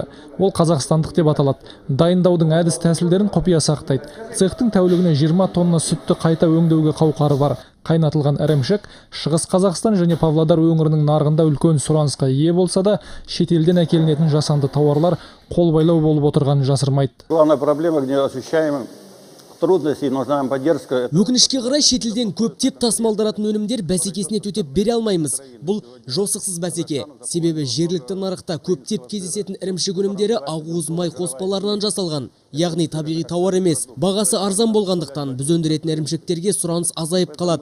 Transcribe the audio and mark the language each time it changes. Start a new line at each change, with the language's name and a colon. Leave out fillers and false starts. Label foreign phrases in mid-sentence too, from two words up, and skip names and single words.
Kazakh: Ол қазақстандық деп аталады. Дайындаудың әдіс тәсілдерін құпия сақтайды. Цехтың тәулігіне 20 тонна сүтті қайта өңдеуге қауқары бар. Қайнатылған ірімшік Шығыс Қазақстан және Павлодар өңірінің нарығында үлкен сұранысқа ие болса да, шетелден әкелінетін жасанды тауарлар қолбайлау болып отырғанын жасырмайды.
Russian: Главная проблема, где ощущаем трудности, нужна поддержка.
Kazakh: Өкінішке қарай шетелден көптеп тасымалданатын өнімдер бәсекесіне төтеп бере алмаймыз. Бұл жосықсыз бәсеке. Себебі жергілікті нарықта көптеп кездесетін ірімшік өнімдері ақуыз май қоспаларынан жасалған. Яғни табиғи тауар емес. Бағасы арзан болғандықтан біз өндіретін ірімшіктерге сұраныс азайып қалады.